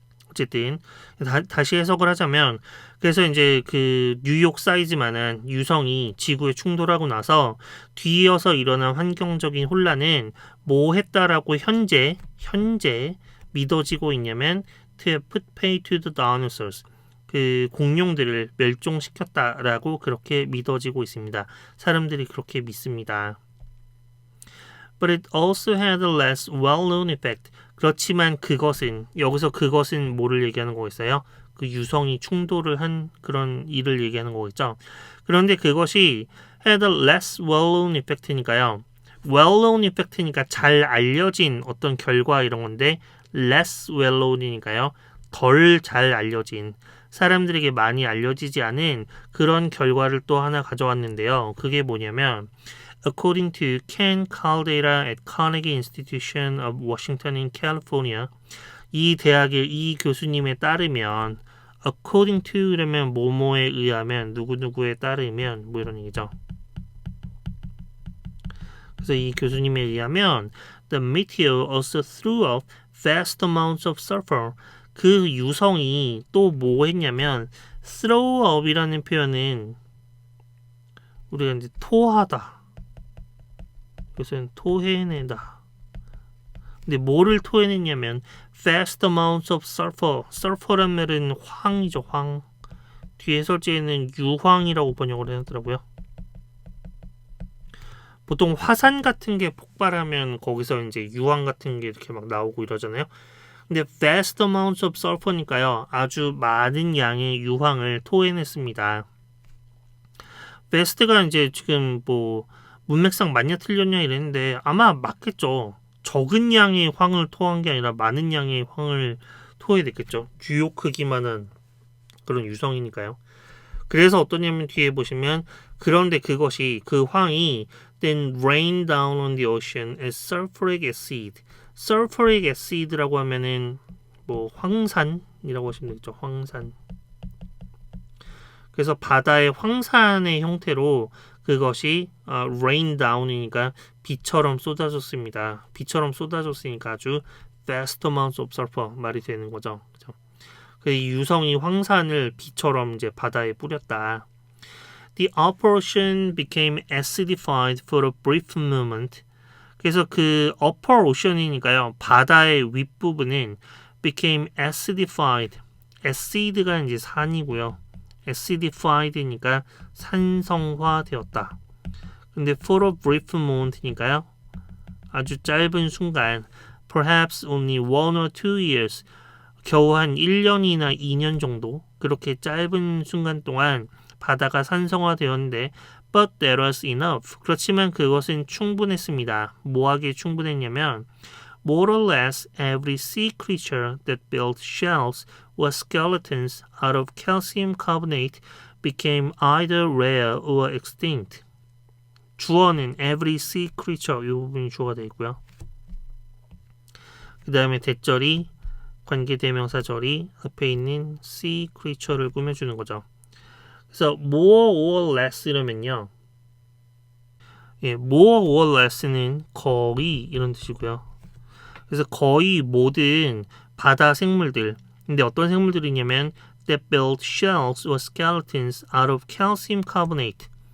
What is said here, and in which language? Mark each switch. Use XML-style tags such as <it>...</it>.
<ko>어쨌든 다시 해석을 하자면 그래서 이제 그 뉴욕 사이즈만한 유성이 지구에 충돌하고 나서 뒤이어서 일어난 환경적인 혼란은 뭐 했다라고 현재 믿어지고 있냐면</ko> <en>to have put paid to the dinosaurs</en> <ko>그 공룡들을 멸종시켰다라고 그렇게 믿어지고 있습니다. 사람들이 그렇게 믿습니다.</ko> <en>But it also had a less well-known effect.</en> <ko>그렇지만 그것은 여기서 그것은 뭐를 얘기하는 거겠어요? 그 유성이 충돌을 한 그런 일을 얘기하는 거겠죠. 그런데 그것이</ko> <en>had a less well-known effect</en> <ko>니까요. well-known effect니까 잘 알려진 어떤 결과 이런 건데</ko> <en>less well-known</en> <ko>이니까요. 덜 잘 알려진 사람들에게 많이 알려지지 않은 그런 결과를 또 하나 가져왔는데요.</ko> <en>그게 뭐냐면 According to Ken Caldeira at Carnegie Institution of Washington in California,</en> <ko>이 교수님에 따르면 according to 이러면 뭐뭐에 의하면 누구누구에 따르면 뭐 이런 얘기죠. 그래서 이 교수님에 의하면</ko> <en>the meteor also threw up vast amounts of sulfur.</en> <ko>그 유성이 또 뭐 했냐면</ko> <en>throw up</en> <ko>이라는 표현은 우리가 이제 토하다. 이것은 토해내다. 근데 뭐를 토해냈냐면</ko> <en>vast amounts of sulfur.</en> <ko>sulfur란 말은 황이죠. 황. 뒤에 해설지에는 유황이라고 번역을 해놨더라고요. 보통 화산 같은 게 폭발하면 거기서 이제 유황 같은 게 이렇게 막 나오고 이러잖아요. 근데</ko> <en>vast amounts of sulfur</en> <ko>니까요. 아주 많은 양의 유황을 토해냈습니다. vast가 이제 지금 뭐 문맥상 맞냐 틀렸냐 이랬는데 아마 맞겠죠. 적은 양의 황을 토한 게 아니라 많은 양의 황을 토해냈겠죠. 주요 크기만한 그런 유성이니까요. 그래서 어떠냐면 뒤에 보시면 그런데 그것이 그 황이</ko> <en>then rain down on the ocean as sulfuric acid.</en> <ko>sulfuric acid라고 하면은 뭐 황산이라고 하시면 되겠죠. 황산. 그래서 바다의 황산의 형태로 그것이</ko> <en>rain down</en> <ko>이니까 비처럼 쏟아졌습니다. 비처럼 쏟아졌으니까 아주</ko> <en>vast amounts of sulfur</en> <ko>말이 되는 거죠. 그죠? 그 유성이 황산을 비처럼 이제 바다에 뿌렸다.</ko> <en>The upper ocean became acidified for a brief moment.</en> <ko>그래서 그 upper ocean이니까요. 바다의 윗부분은</ko> <en>became acidified.</en> <ko>acid가 이제 산이고요. acidified니까 산성화되었다. 근데</ko> <en>for a brief moment</en> <ko>니까요. 아주 짧은 순간</ko> <en>perhaps only 1 or 2 years</en> <ko>겨우 한 1년이나 2년 정도 그렇게 짧은 순간 동안 바다가 산성화되었는데</ko> <en>but that was enough.</en> <ko>그렇지만 그것은 충분했습니다. 뭐하기에 충분했냐면</ko> <en>more or less every sea creature that built shells or skeletons out of calcium carbonate became either rare or extinct.</en> <ko>주어는 every sea creature 이 부분이 주어가 되어 있고요. 그 다음에 대절이 관계대명사절이 앞에 있는 sea creature를 꾸며주는 거죠. 그래서</ko> <en>more or less</en> <ko>이러면요.</ko> <en>more or less</en> <ko>는 거의 이런 뜻이고요. 그래서 거의 모든 바다 생물들. 근데 어떤 생물들이냐면</ko> <en>that built shells or skeletons out of calcium carbonate.</en>